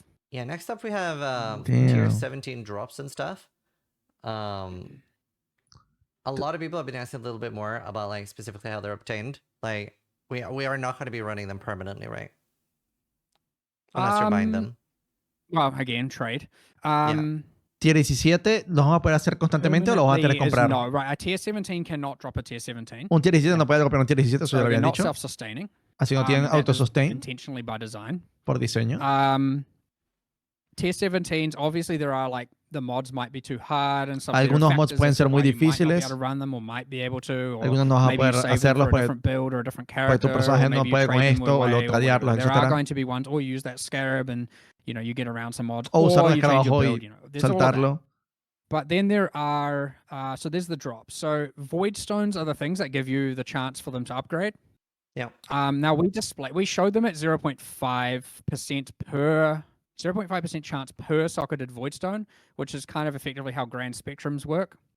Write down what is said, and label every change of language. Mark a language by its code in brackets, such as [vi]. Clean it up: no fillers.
[en] Yeah, next up we have tier 17 drops and stuff. A lot of people have been asking a little bit more about like specifically how they're obtained. Like we are not going to be running them permanently, right? Unless you're buying them. Well, again, trade. [es] Tier 17, ¿los vamos a poder hacer constantemente o los vamos a tener que comprar? [en] No, right. A tier 17 cannot drop a tier 17. [es] Un tier 17 no puede comprar un tier 17, eso ya lo habían dicho. [en] Self-sustaining. [es] Así no tienen auto-sustain. [en] Intentionally by design. [es] Por diseño. [en] Tier 17s, obviously there are like the mods might be too hard and some [es] algunos mods pueden ser muy difíciles. Algunos no vas a poder hacerlos porque tu personaje no puede con esto o lo tradearlos, etc. [en] There are going to be ones, or use that scarab and you get around some mods, [es] o usar un escarabajo y saltarlo. [en] But then there are, so there's the drops. So void stones are the things that give you the chance for them to upgrade. Yeah. Now we showed them at 0.5% per 0.5% chance per socketed voidstone, which is kind of effectively how grand spectrums work.